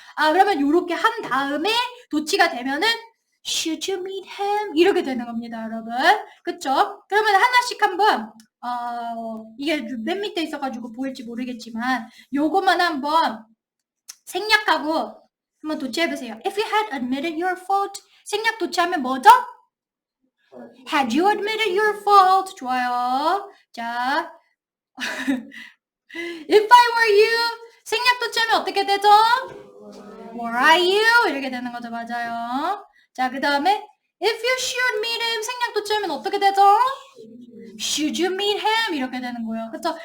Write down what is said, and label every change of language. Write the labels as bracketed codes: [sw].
[ko] 그러면 요렇게 한 다음에 도치가 되면은 [en] should you meet him? [ko] 이렇게 되는 겁니다, 여러분. 그쵸? 그러면 하나씩 한번 이게 맨 밑에 있어가지고 보일지 모르겠지만 요것만 한번 생략하고 한번 도치해보세요. [en] If you had admitted your fault, [ko] 생략 도치하면 뭐죠? [en] Had you admitted your fault? [ko] 좋아요. 자, [en] If I were you, [ko] 생략 도치하면 어떻게 되죠? [en] Were I you? [ko] 이렇게 되는 거죠. 맞아요. 자, 그 다음에 [en] If you should meet him, [ko] 생략 도치하면 어떻게 되죠? [en] Should you meet him? [ko] 이렇게 되는 거예요. 그쵸?